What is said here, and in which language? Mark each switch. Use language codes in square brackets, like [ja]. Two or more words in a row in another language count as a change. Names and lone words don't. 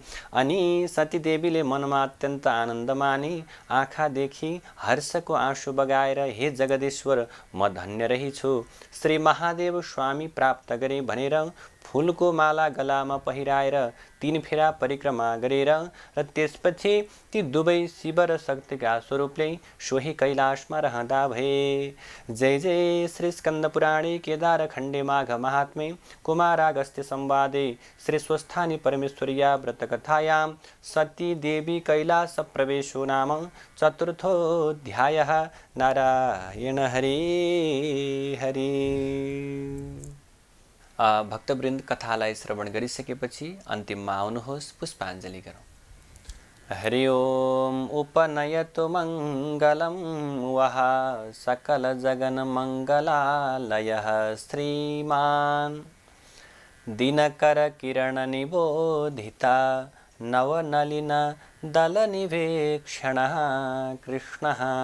[ne] अनि सतीदेवीले मनमा अत्यन्त आनन्द मानी आँखादेखि हर्षको आँसु बगाएर, हे जगदीश्वर, म धन्य रहिछु, श्री महादेव स्वामी प्राप्त गरे भनेर फूलको माला गलामा पहिराएर 3 फेरा परिक्रमा गरेर र त्यसपछि ती दुवै शिव र शक्तिका स्वरूपले सोही कैलाशमा रहँदा भए। [sa] जय जय श्री स्कंद पुराणे केदार खण्डे माघ महात्म्ये कुमारागस्त्य संवादे श्री स्वस्थानी परमेश्वर्या व्रत कथायां सती देवी कैलास प्रवेशो नाम चतुर्थोऽध्यायः। नारायण हरे हरे। [ne] भक्तवृन्द कथालाई श्रवण गरिसकेपछि अन्तिममा आउनुहोस् पुष्पाञ्जली गरौँ। [sa] हरि ओम उपनयतु मङ्गलं वः सकल जगन मङ्गलालयः श्रीमान् दिनकर किरण निबोधिता नवनलिन दलनिवेक्षणः कृष्णः